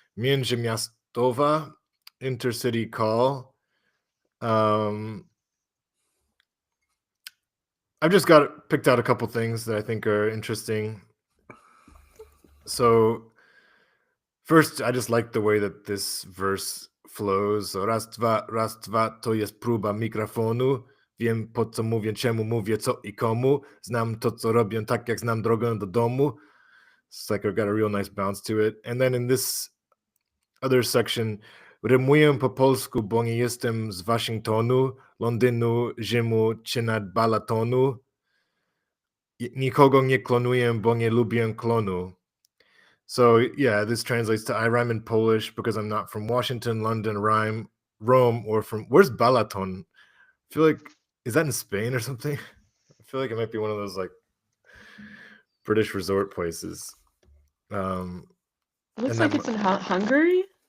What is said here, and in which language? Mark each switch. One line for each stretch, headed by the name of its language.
Polish: Między Miastowa, Intercity Call.
English: I've just picked out a couple things that I think are interesting. So first, I just like the way that this verse flows.
Polish: So raz, dwa, to jest próba mikrofonu. Wiem, po co mówię, czemu mówię, co i komu. Znam to, co robię, tak jak znam drogę do domu.
English: It's like I've got a real nice bounce to it. And then in this other section,
Polish: rymuję po polsku, bo nie jestem z Waszyngtonu, Londynu, Rzymu czy nad Balatonu. Nikogo nie klonuję, bo nie lubię klonu.
English: So yeah, this translates to I rhyme in Polish because I'm not from Washington, London, Rome, or from where's Balaton? I feel like, is that in Spain or something? I feel like it might be one of those like British resort places. Looks like it's in Hungary.